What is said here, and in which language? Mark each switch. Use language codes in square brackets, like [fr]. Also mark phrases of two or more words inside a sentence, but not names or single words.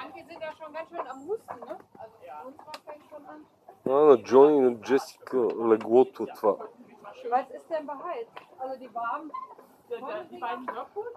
[de] sind ja schon ganz schön am Husten, ne? Also uns fängt schon an. [bg] На Джони и на Джесика леглото това. [de] Was ist denn beheizt? Also die warmen. Die beiden Whirlpool?